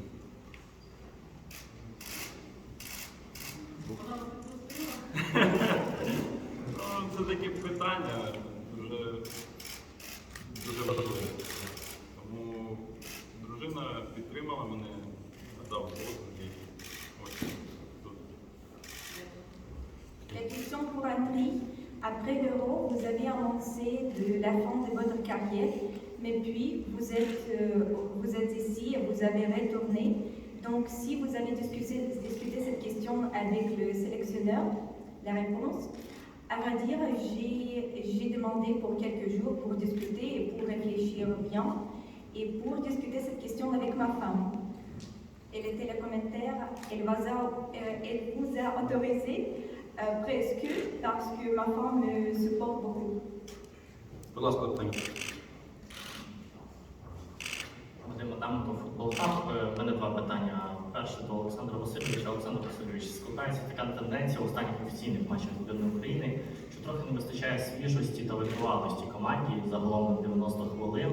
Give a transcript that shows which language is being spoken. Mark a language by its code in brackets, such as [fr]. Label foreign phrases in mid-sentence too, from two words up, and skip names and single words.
[uk] Це таке питання дуже важливе. Тому дружина підтримала мене, надав послуг і ось тут. [fr] La question pour Andri. Après l'Euro, vous avez annoncé de la fin de votre carrière, mais puis vous êtes ici et vous avez retourné. Donc, si vous avez discuté cette question avec le sélectionneur, la réponse, à vrai dire, j'ai demandé pour quelques jours pour discuter et pour réfléchir bien et pour discuter cette question avec ma femme. Elle était le commentaire, elle vous a autorisé presque parce que ma femme me supporte beaucoup. [uk] Будь ласка, питання. Вадим Адаменко, Футбол Хаб. У мене два питання. Перше до Олександра Васильовича. Олександр Васильович, складається така тенденція у останніх офіційних матчах збірної України, що трохи не вистачає свіжості та витривалості команді загалом на 90 хвилин.